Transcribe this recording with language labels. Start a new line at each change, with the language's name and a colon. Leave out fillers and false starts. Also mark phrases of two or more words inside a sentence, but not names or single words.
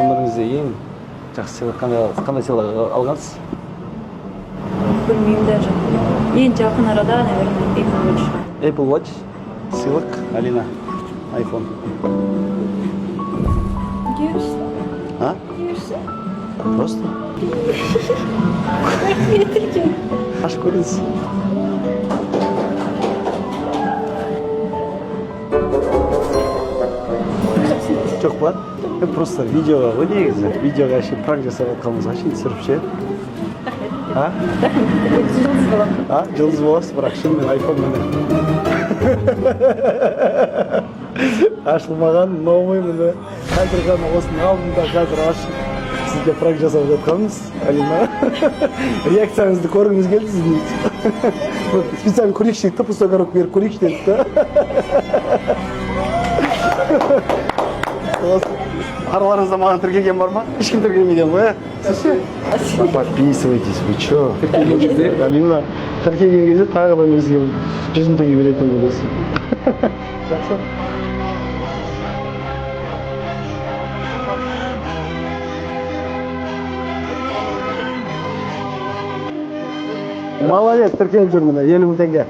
Kyrgyz: өмүрүңүздө эң жакшы сыйлык кандай сыйлык алгансыз?
Turkish: Bilmiyorum даже. En yakın arada, наверное, Apple Watch.
Kyrgyz: Apple Watch сыйлык, Алина iPhone.
Turkish: Görürsün. А? Görürsün.
Russian: Просто?
Turkish: Getirken.
Kyrgyz: Аш көрүңүз. Жок ба?
Kazakh: Просто видеоға ғой негізі. Видеоға ще пранк жасап жатқанымызға шейін түсіріпше. А? Жылдыз балам. А? Жылдыз боласыз, бірақ шынымен айфонмен. Ашылмаған, новый міне. Қазір ғана осының алдында қазір ашып сізге пранк жасап жатқанымыз, Алина. Реакцияңызды көргіміз келді сіздің. Специально көрейікші деді,
Russian: пустой коробка
Kazakh: беріп көрейікші деді. Араларыңызда маған тіркелген бар ма? Ешкім тіркелмеген ғой, ә?
Russian: Подписывайтесь, вы чё?
Kazakh: Алина, тіркелген кезде тағы да бізге 100 мың теңге беретін боласың. Жақсы. Молодец, тіркеліп жүр міне, 50 мың теңге.